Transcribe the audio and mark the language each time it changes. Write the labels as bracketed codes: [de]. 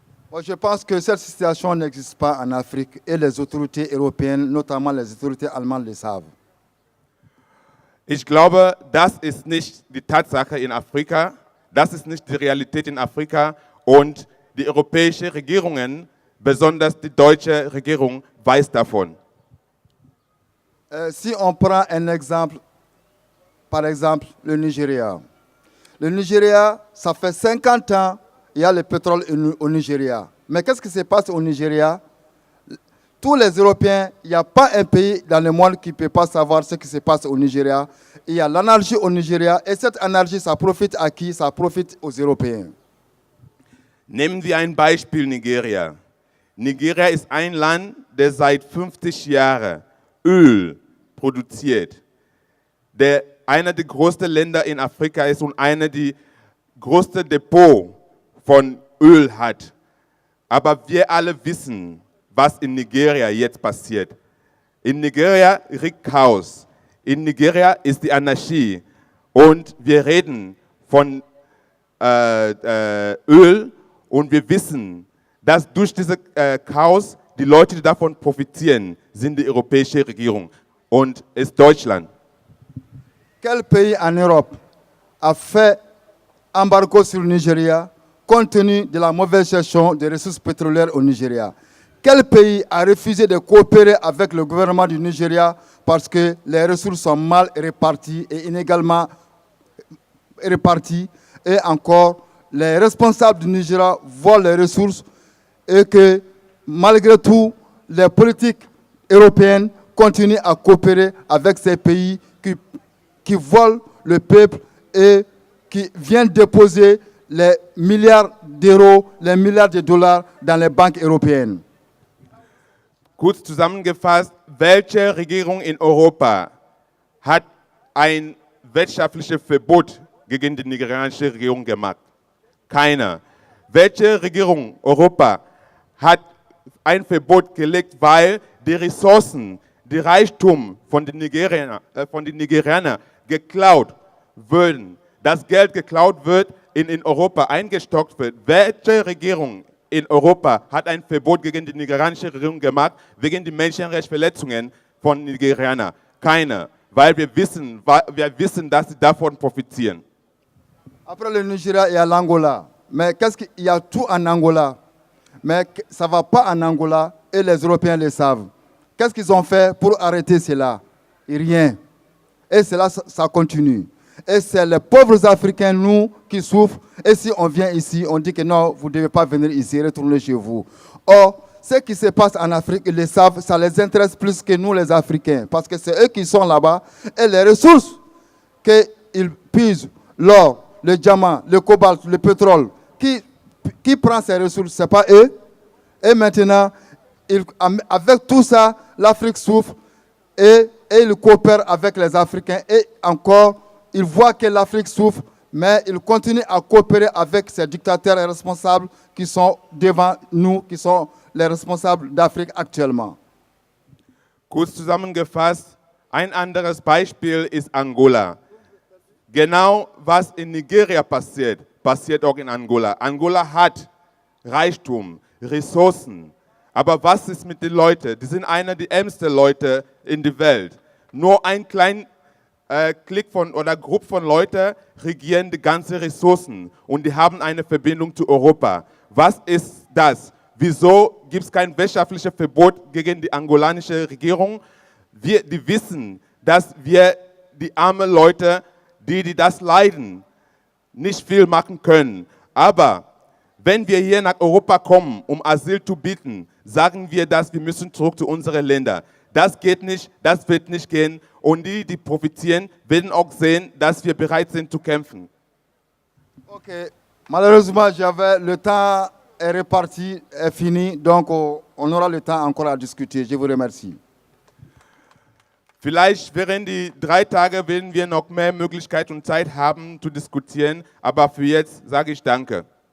[fr] Moi, je pense que cette situation n'existe pas en Afrique et les autorités européennes, notamment les autorités allemandes, le savent. [de] Ich glaube, das ist nicht die Tatsache in Afrika, das ist nicht die Realität in Afrika und die europäischen Regierungen, besonders die deutsche Regierung, weiß davon. [fr] Si on prend un exemple, par exemple le Nigeria. Le Nigeria, ça fait 50 ans il y a le pétrole au Nigeria. Mais qu'est-ce qui se passe au Nigeria? Tous les Européens, il n'y a pas un pays dans le monde qui ne peut pas savoir ce qui se passe au Nigeria. Il y a l'anarchie au Nigeria et cette anarchie, ça profite à qui? Ça profite aux Européens. [de] Nehmen wir ein Beispiel Nigeria. Nigeria ist ein Land, das seit 50 Jahren Öl produziert. Einer der größten Länder in Afrika ist und einer der größten Depot von Öl hat. Aber wir alle wissen, was in Nigeria jetzt passiert. In Nigeria regt Chaos. In Nigeria ist die Anarchie. Und wir reden von Öl und wir wissen, dass durch dieses Chaos die Leute, die davon profitieren, sind die europäische Regierung und ist Deutschland. [fr] Quel pays en Europe a fait embargo sur le Nigeria compte tenu de la mauvaise gestion des ressources pétrolières au Nigeria? Quel pays a refusé de coopérer avec le gouvernement du Nigeria parce que les ressources sont mal réparties et inégalement réparties et encore les responsables du Nigeria volent les ressources et que malgré tout les politiques européennes continuent à coopérer avec ces pays qui volent le peuple et qui viennent déposer les milliards d'euros, les milliards de dollars dans les banques européennes. [de] Kurz zusammengefasst, welche Regierung in Europa hat ein wirtschaftliches Verbot gegen die nigerianische Regierung gemacht? Keine. Welche Regierung Europa hat ein Verbot gelegt, weil die Ressourcen, die Reichtum von den Nigerianern geklaut würden, das Geld geklaut wird, in Europa eingestockt wird? Welche Regierung in Europa hat ein Verbot gegen die nigerianische Regierung gemacht, wegen der Menschenrechtsverletzungen von Nigerianern? Keine, weil wir wissen, dass sie davon profitieren. [fr] Après le Nigeria, il y a l'Angola. Mais qu'est-ce qu'il y a tout en Angola? Mais ça ne va pas en Angola et les Européens le savent. Qu'est-ce qu'ils ont fait pour arrêter cela? Rien. Et cela, ça continue. Et c'est les pauvres Africains, nous, qui souffrent. Et si on vient ici, on dit que non, vous ne devez pas venir ici, retournez chez vous. Or, ce qui se passe en Afrique, ils le savent, ça les intéresse plus que nous les Africains, parce que c'est eux qui sont là-bas, et les ressources qu'ils puisent, l'or, le diamant, le cobalt, le pétrole, qui prend ces ressources, ce n'est pas eux. Et maintenant, avec tout ça, l'Afrique souffre et ils coopèrent avec les Africains. Et encore, ils voient que l'Afrique souffre, mais ils continuent à coopérer avec ces dictateurs et responsables qui sont devant nous, qui sont les responsables d'Afrique actuellement. [de] Kurz zusammengefasst, ein anderes Beispiel ist Angola. Genau was in Nigeria passiert, passiert auch in Angola. Angola hat Reichtum, Ressourcen. Aber was ist mit den Leuten? Die sind einer der ärmsten Leute in der Welt. Nur ein kleiner Klick oder Gruppe von Leuten regieren die ganzen Ressourcen und die haben eine Verbindung zu Europa. Was ist das? Wieso gibt es kein wirtschaftliches Verbot gegen die angolanische Regierung? Die wissen, dass wir die armen Leute, die das leiden, nicht viel machen können. Aber wenn wir hier nach Europa kommen, um Asyl zu bieten, sagen wir, dass wir müssen zurück zu unseren Ländern. Das geht nicht, das wird nicht gehen. Und die profitieren, werden auch sehen, dass wir bereit sind zu kämpfen. [fr] Ok, malheureusement, le temps est reparti, est fini, donc on aura le temps encore à discuter. Je vous remercie. [de] Vielleicht während die 3 Tage werden wir noch mehr Möglichkeit und Zeit haben zu diskutieren, aber für jetzt sage ich Danke.